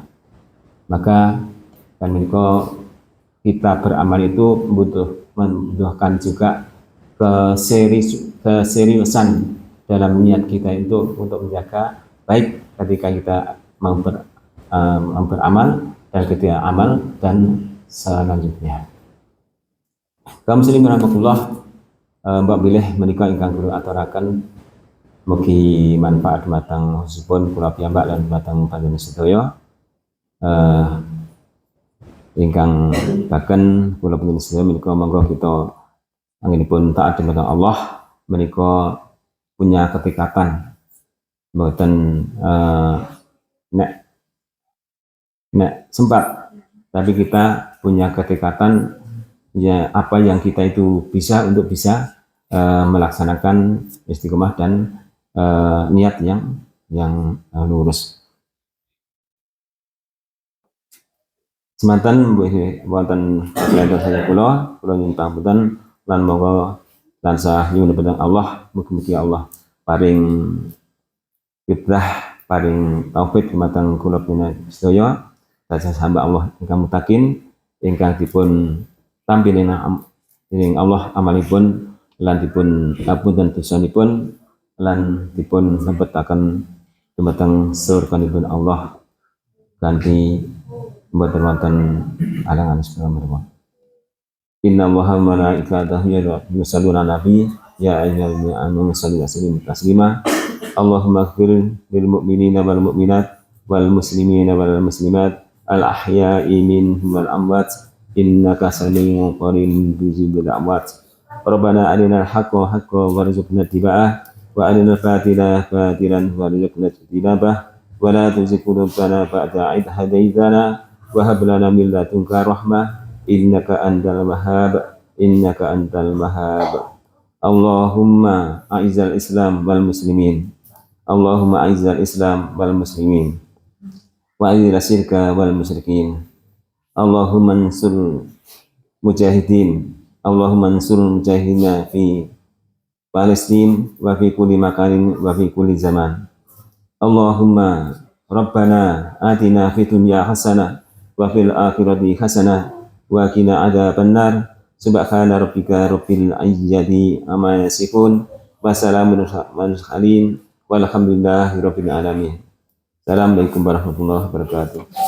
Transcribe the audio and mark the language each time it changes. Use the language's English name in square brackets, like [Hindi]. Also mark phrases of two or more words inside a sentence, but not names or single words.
[Indonesian] Maka dan mereka kita beramal itu membutuhkan juga keseriusan dalam niat kita itu untuk menjaga baik ketika kita beramal dan ketika amal dan selanjutnya. Kaum muslimin rahmatullah, [Javanese] mbak bilih menika ingkang kula aturaken mugi manfaat dumateng khususipun kula piyambak lan dumateng panjenengan sedaya. Ingkang baken kula panjenengan sedaya menika monggo kita anggenipun taat dumateng Allah menika [Indonesian] punya ketekatan [Javanese] mboten nek [Indonesian] sempat, tapi kita punya ketekatan ya apa yang kita itu bisa untuk bisa melaksanakan istiqomah dan niat yang lurus. [Javanese] Semanten wonten kaliyan saya kula nyuwun pangapunten lan monggo tansah nyuwun dhateng Allah, mugi-mugi Allah paring fitrah, paring taufik dumateng kula panjenengan sedaya tansah hamba Allah ingkang mutakin ingkang dipun tampilin dening Allah amalipun lan dipun ngapunten dosanipun lan dipun lebetaken dumateng surganipun Allah kanthi mboten wonten alangan subhanallah. [Arabic] إن الله وملائكته يصلون على النبي يا أيها الذين آمنوا صلوا عليه تسليما. اللهم اغفر للمؤمنين والمؤمنات والمسلمين والمسلمات الأحياء منهم والأموات إنك سميع قريب مجيب الدعوات. ربنا أرنا الحق حقا وارزقنا اتباعه وأرنا الباطل باطلا وارزقنا اجتنابه ولا تزغ قلوبنا بعد إذ هديتنا وهب لنا من لدنك رحمة إنك أنت الوهاب. اللهم أعز الإسلام والمسلمين اللهم أعز الإسلام والمسلمين وأذل الشرك والمشركين. اللهم انصر المجاهدين اللهم انصر المجاهدين في فلسطين وفي كل مكان وفي كل زمان. اللهم ربنا آتنا في الدنيا حسنة وفي الآخرة حسنة وقنا عذاب النار. سبحان ربك رب العزة عما يصفون وسلام على المرسلين والحمد لله رب العالمين. السلام عليكم ورحمة الله وبركاته.